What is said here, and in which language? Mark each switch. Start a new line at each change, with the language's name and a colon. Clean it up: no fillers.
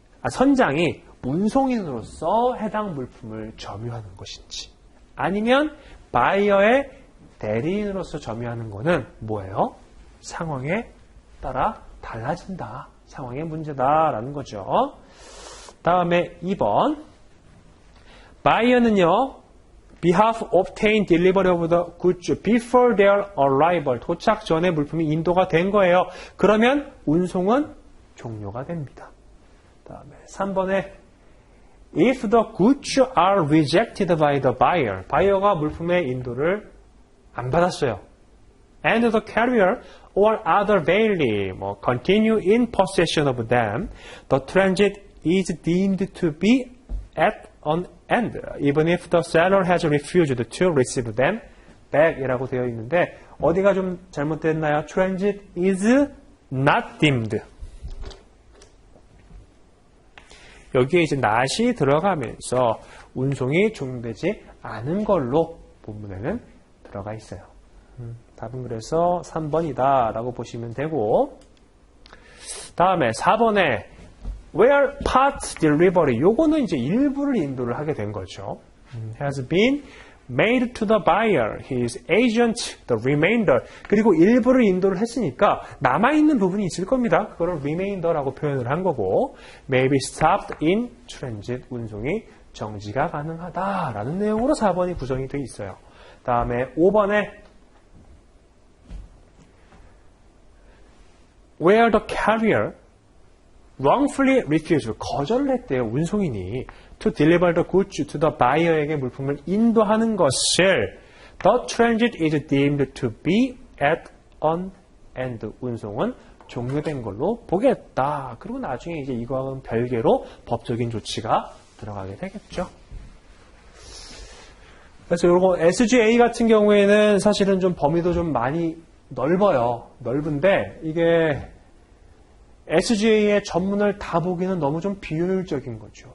Korean: 선장이 운송인으로서 해당 물품을 점유하는 것인지 아니면 바이어의 대리인으로서 점유하는 것은 뭐예요? 상황에 따라 달라진다. 상황의 문제다라는 거죠. 다음에 2번. 바이어는요,
English: behalf obtain delivery of the goods before their arrival.
Korean: 도착 전에 물품이 인도가 된 거예요. 그러면 운송은 종료가 됩니다. 다음에 3번에
English: if the goods are rejected by the buyer.
Korean: 바이어가 물품의 인도를 안 받았어요.
English: And the carrier or other bailey continue in possession of them, the transit is deemed to be at on end, even if the seller has refused to receive them back
Korean: 이라고 되어 있는데 어디가 좀 잘못됐나요?
English: Transit is not deemed.
Korean: 여기에 이제 not이 들어가면서 운송이 종료되지 않은 걸로 본문에는 들어가 있어요. 답은 그래서 3번이다 라고 보시면 되고, 다음에 4번에
English: where part delivery,
Korean: 요거는 이제 일부를 인도를 하게 된 거죠.
English: has been made to the buyer, his agent, the remainder.
Korean: 그리고 일부를 인도를 했으니까 남아있는 부분이 있을 겁니다. 그거를 remainder라고 표현을 한 거고,
English: may be stopped in transit,
Korean: 운송이 정지가 가능하다라는 내용으로 4번이 구성이 되어 있어요.
English: 다음에 5번에 where the carrier wrongfully refused,
Korean: 거절을 했대요. 운송인이
English: to deliver the goods to the buyer에게
Korean: 물품을 인도하는 것을
English: the transit is deemed to be at an end,
Korean: 운송은 종료된 걸로 보겠다. 그리고 나중에 이제 이거와는 별개로 법적인 조치가 들어가게 되겠죠. 그래서 요거 SGA 같은 경우에는 사실은 좀 범위도 좀 많이 넓어요. 넓은데 이게 SGA의 전문을 다 보기는 너무 좀 비효율적인 거죠.